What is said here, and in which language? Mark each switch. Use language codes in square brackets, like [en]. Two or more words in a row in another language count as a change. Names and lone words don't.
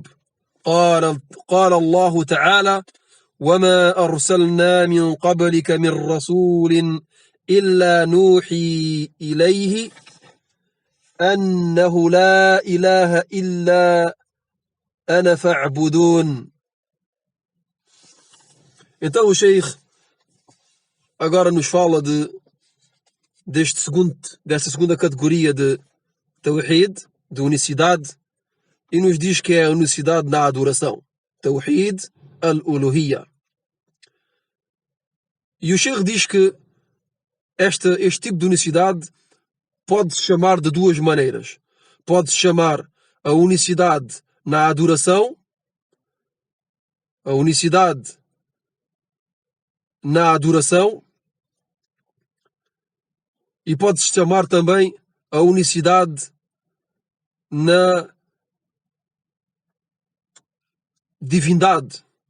[ar] قال الله تعالى: وما أرسلنا من قبلك من رسول إلا نوحي إليه أنه لا إله إلا أنا فاعبدون. [pt] Então o Sheikh agora nos fala desta segunda categoria de Tawhid, de unicidade, e nos diz que é a unicidade na adoração. [ar] توحيد الألوهية. [pt] E o Sheikh diz que este tipo de unicidade pode-se chamar de duas maneiras. Pode-se chamar a unicidade na adoração, e pode-se chamar também a unicidade na divindade.